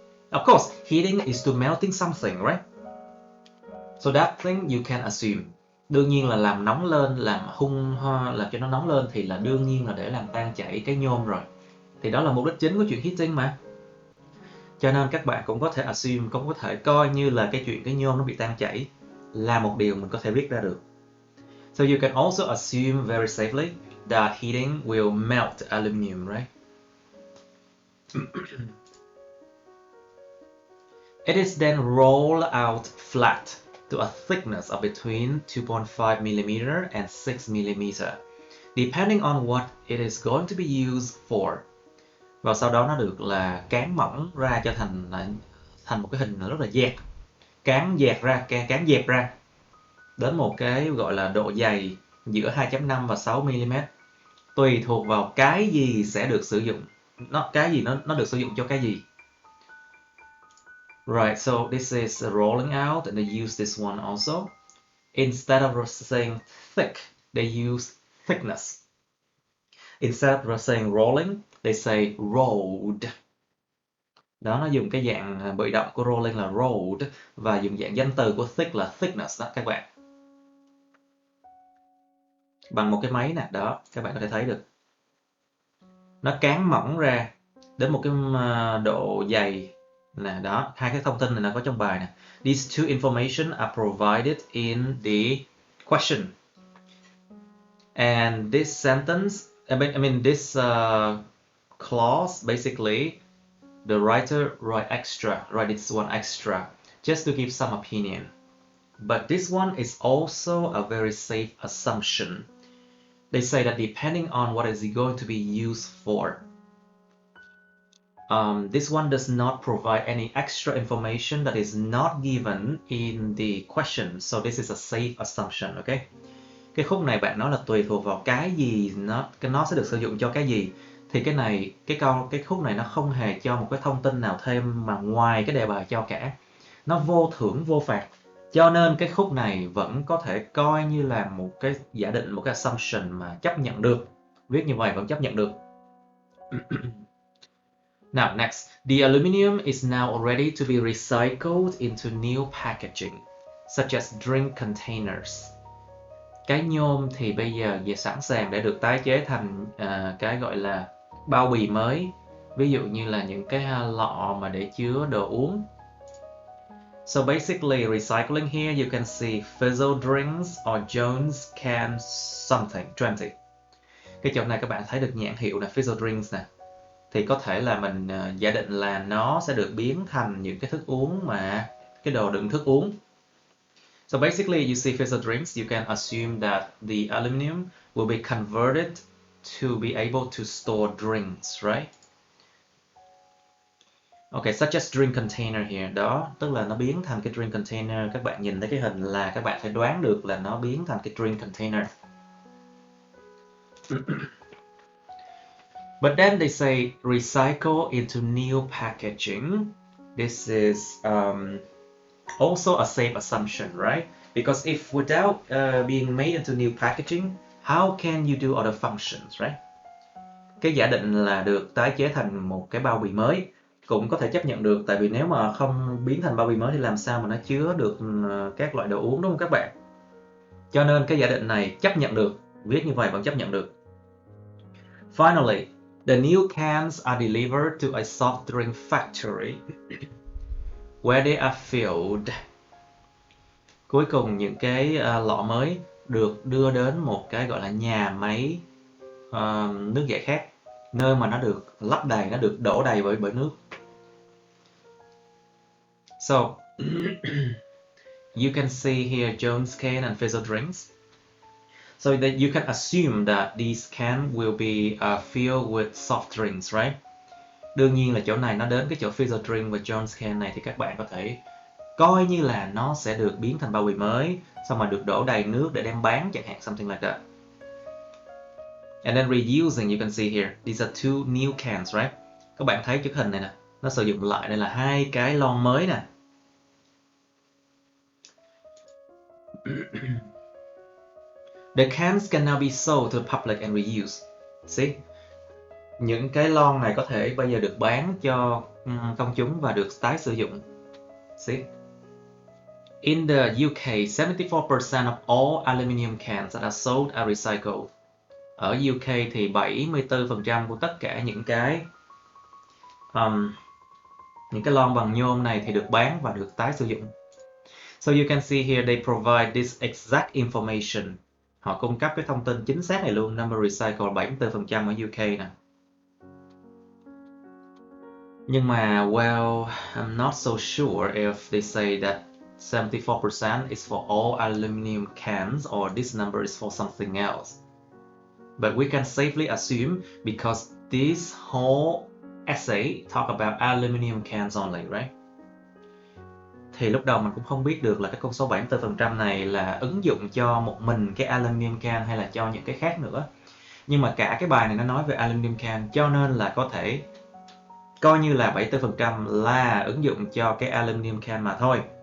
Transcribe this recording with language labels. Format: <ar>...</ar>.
<en>Of course, heating is to melting something, right? So that thing you can assume.</en> <vi>Đương nhiên là làm nóng lên, làm cho nó nóng lên thì là đương nhiên là để làm tan chảy cái nhôm rồi. Thì đó là mục đích chính của chuyện heating mà. Cho nên các bạn cũng có thể assume, cũng có thể coi như là cái chuyện cái nhôm nó bị tan chảy là một điều mình có thể viết ra được.</vi> <en>So you can also assume very safely that heating will melt aluminum, right? It is then rolled out flat to a thickness of between 2.5 mm and 6 mm, depending on what it is going to be used for.</en> <vi>Và sau đó nó được là cán mỏng ra cho thành một cái hình rất là dẹt. Cán dẹp ra đến một cái gọi là độ dày giữa 2.5 và 6 mm, tùy thuộc vào cái gì sẽ được sử dụng. Nó được sử dụng cho cái gì.</vi> <en>Right, so this is rolling out and they use this one also. Instead of saying thick, they use thickness. Instead of saying rolling, they say rolled.</en> <vi>Đó, nó dùng cái dạng bị động của rolling là rolled và dùng dạng danh từ của thick là thickness đó các bạn. Bằng một cái máy nè, đó, các bạn có thể thấy được. Nó cán mỏng ra đến một cái độ dày nè, đó, hai cái thông tin này là có trong bài nè.</vi> <en>These two information are provided in the question. And this sentence, this clause, basically, the writer write this one extra, just to give some opinion. But this one is also a very safe assumption. They say that depending on what is it going to be used for. This one does not provide any extra information that is not given in the question. So this is a safe assumption, okay?</en> <vi>Cái khúc này bạn nói là tùy thuộc vào cái gì nó sẽ được sử dụng cho cái gì. Thì cái khúc này nó không hề cho một cái thông tin nào thêm mà ngoài cái đề bài cho cả. Nó vô thưởng vô phạt. Cho nên cái khúc này vẫn có thể coi như là một cái giả định, một cái assumption mà chấp nhận được. Viết như vậy vẫn chấp nhận được.</vi> <en>Now next, the aluminum is now ready to be recycled into new packaging. such as drink containers.</en> <vi>Cái nhôm thì bây giờ sẵn sàng để được tái chế thành cái gọi là bao bì mới. Ví dụ như là những cái lọ mà để chứa đồ uống.</vi> <en>So basically, recycling here you can see fizzy drinks or Jones can something 20.</en> <vi>Cái chỗ này các bạn thấy được nhãn hiệu là fizzy drinks nè. Thì có thể là mình giả định là nó sẽ được biến thành những cái thức uống mà cái đồ đựng thức uống.</vi> <en>So basically, you see fizzy drinks, you can assume that the aluminum will be converted to be able to store drinks, right? Okay, such as drink container here.</en> <vi>Đó, tức là nó biến thành cái drink container. Các bạn nhìn thấy cái hình là các bạn phải đoán được là nó biến thành cái drink container.</vi> <en>But then they say recycle into new packaging. This is also a safe assumption, right? Because if without being made into new packaging, how can you do other functions, right?</en> <vi>Cái giả định là được tái chế thành một cái bao bì mới cũng có thể chấp nhận được, tại vì nếu mà không biến thành bao bì mới thì làm sao mà nó chứa được các loại đồ uống, đúng không các bạn? Cho nên cái giả định này chấp nhận được, viết như vậy vẫn chấp nhận được.</vi> <en>Finally, the new cans are delivered to a soft drink factory where they are filled.</en> <vi>Cuối cùng những cái lọ mới được đưa đến một cái gọi là nhà máy nước giải khát, nơi mà nó được lấp đầy, nó được đổ đầy bởi nước.</vi> <en>So, you can see here Jones can and fizzy drinks. So that you can assume that these cans will be filled with soft drinks, right?</en> <vi>Đương nhiên là chỗ này nó đến cái chỗ fizzy drink và Jones can này thì các bạn có thể coi như là nó sẽ được biến thành bao bì mới, xong mà được đổ đầy nước để đem bán chẳng hạn,</vi> <en>something like that. And then reusing, you can see here, these are two new cans, right?</en> <vi>Các bạn thấy chiếc hình này nè, nó sử dụng lại đây là hai cái lon mới nè.</vi> <en>The cans can now be sold to the public and reused. See?</en> <vi>Những cái lon này có thể bây giờ được bán cho công chúng và được tái sử dụng.</vi> <en>See? In the UK, 74% of all aluminum cans that are sold are recycled.</en> <vi>Ở UK thì 74% của tất cả những cái lon bằng nhôm này thì được bán và được tái sử dụng.</vi> <en>So you can see here they provide this exact information.</en> <vi>Họ cung cấp cái thông tin chính xác này luôn.</vi> <en>Number recycle 74%</en> <vi>ở UK nè. Nhưng mà,</vi> <en>well, I'm not so sure if they say that 74% is for all aluminum cans or this number is for something else. But we can safely assume because this whole essay talk about aluminum cans only, right?</en> <vi>Thì lúc đầu mình cũng không biết được là cái con số 74% này là ứng dụng cho một mình cái aluminum can hay là cho những cái khác nữa. Nhưng mà cả cái bài này nó nói về aluminum can, cho nên là có thể coi như là 74% là ứng dụng cho cái aluminum can mà thôi.</vi>